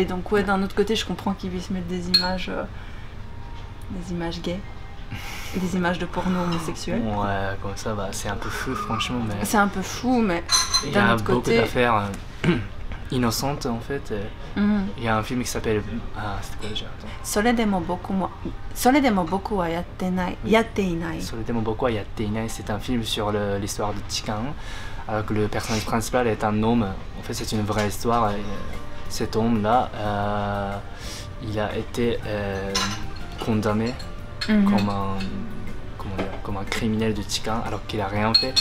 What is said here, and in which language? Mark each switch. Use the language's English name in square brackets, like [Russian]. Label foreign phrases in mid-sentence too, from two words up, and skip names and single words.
[French] Donc ouais, d'un autre côté, je comprends qu'ils puissent mettre des images gays, des images de porno homosexuel. Ouais, comme ça, bah, c'est un peu fou, franchement. Mais c'est un peu fou, mais il y d'un a autre beaucoup côté... d'affaires innocentes, en fait. Il y a un film qui s'appelle... Ah, c'était quoi déjà? Attends. それでも僕はやっていない Soledemo Boko Yatteinai, c'est un film sur l'histoire de Chikan, alors que le personnage principal est un homme. En fait, c'est une vraie histoire. Et cet homme-là, il a été condamné comme un criminel de Chikan, alors qu'il a rien fait.